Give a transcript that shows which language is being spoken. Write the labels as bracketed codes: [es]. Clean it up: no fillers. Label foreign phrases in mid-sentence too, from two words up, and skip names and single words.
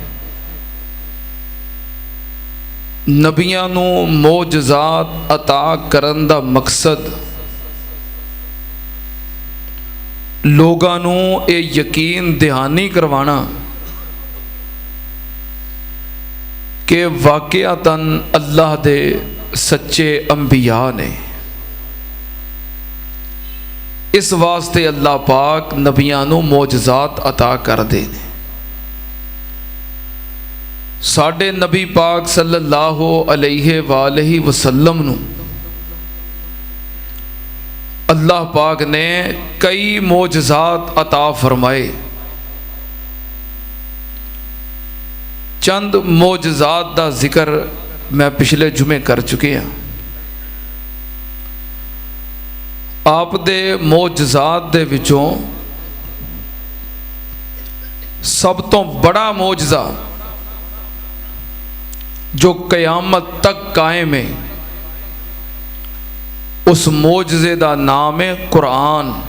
[pa] نبیاں نوں معجزات عطا کرن دا مقصد لوکاں نوں ایہ یقین دہانی کروانا کہ واقعتاً اللہ دے سچے انبیاء نیں. اس واسطے اللہ پاک نبیاں نوں معجزات عطا کردے نیں. ساڈے نبی پاک [ar] صلى الله عليه وآله وسلم [pa] نوں اللہ پاک نے کئی معجزات عطا فرمائے. چند معجزات دا ذکر [ur] میں پچھلے جمعے کر چکے ہیں. [pa] آپ دے معجزات دے وچوں سب توں وڈا معجزہ جو قیامت تک قائم ہے، اس معجزے دا ناں ہے قرآن.